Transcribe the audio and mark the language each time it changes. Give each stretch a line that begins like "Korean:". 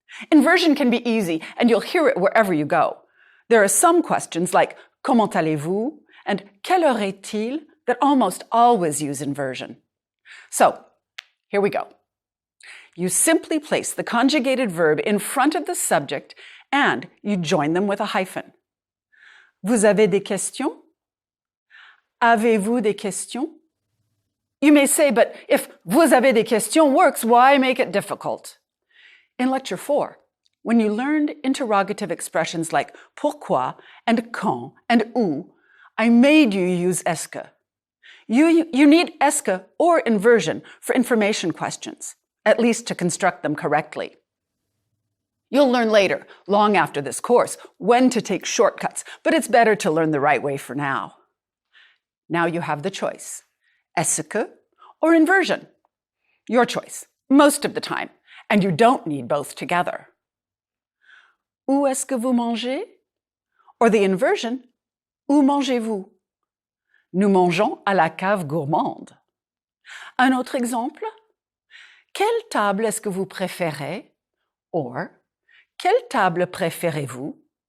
English: Inversion can be easy, and you'll hear it wherever you go. There are some questions like
French: comment allez-vous
English: and
French: quelle heure est-il
English: that almost always use inversion. So, here we go. You simply place the conjugated verb in front of the subject and you join them with a hyphen.
French: Vous avez des questions? Avez-vous des questions?
English: You may say, but if
French: vous avez des questions
English: works, why make it difficult? In Lecture 4, when you learned interrogative expressions like pourquoi and quand and où, I made you use est-ce que. You need est-ce que or inversion for information questions, at least to construct them correctly. You'll learn later, long after this course, when to take shortcuts, but it's better to learn the right way for now. Now you have the choice, est-ce que or inversion. Your choice, most of the time, and you don't need both together.
French: Où est-ce que vous mangez?
English: Or the inversion,
French: où mangez-vous? Nous mangeons à la cave gourmande. Un autre exemple? Quelle table est-ce que vous préférez? Or, quelle table préférez-vous?